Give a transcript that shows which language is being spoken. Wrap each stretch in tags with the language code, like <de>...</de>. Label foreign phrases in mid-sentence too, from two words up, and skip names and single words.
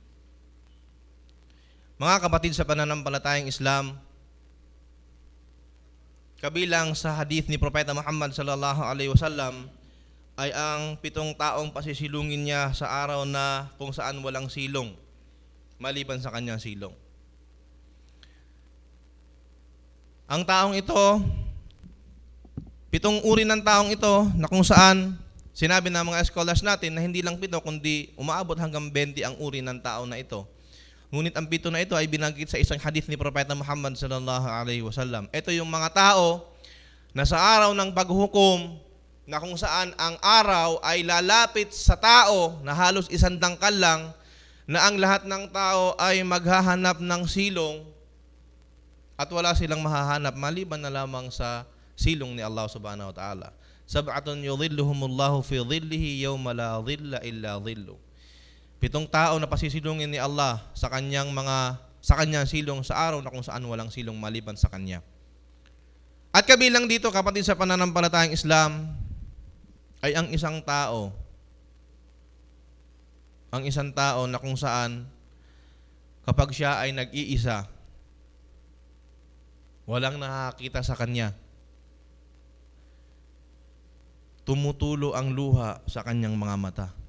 <tl>Mga kapatid sa pananampalatayang Islam, kabilang sa hadith ni Propeta Muhammad</tl> <ar>صلى الله عليه وسلم</ar> <tl>ay ang 7 taong pasisilungin niya sa araw na kung saan walang silong maliban sa kanyang silong. Ang taong ito, 7 uri ng taong ito na kung saan Sinabi ng mga scholars natin na hindi lang 7 kundi umaabot hanggang 20 ang uri ng tao na ito. Ngunit ang 7 na ito ay binanggit sa isang hadith ni Propeta Muhammad</tl> <ar>صلى الله عليه وسلم.</ar> <tl>Ito yung mga tao na sa araw ng paghukom, na kung saan ang araw ay lalapit sa tao na halos 1 dangkal lang, na ang lahat ng tao ay maghahanap ng silong at wala silang mahahanap maliban na lamang sa silong ni Allah</tl> <ar>سبحانه وتعالى. سبعة يظلهم الله في ظله يوم لا ظل إلا ظل.</ar> <tl>7 tao na pasisilungin ni Allah sa kanyang silong sa araw na kung saan walang silong maliban sa kanya. At kabilang dito, kapatid sa pananampalatayang Islam, ay ang isang tao na kung saan kapag siya ay nag-iisa, walang nakakita sa kanya, tumutulo ang luha sa kanyang mga mata.</tl>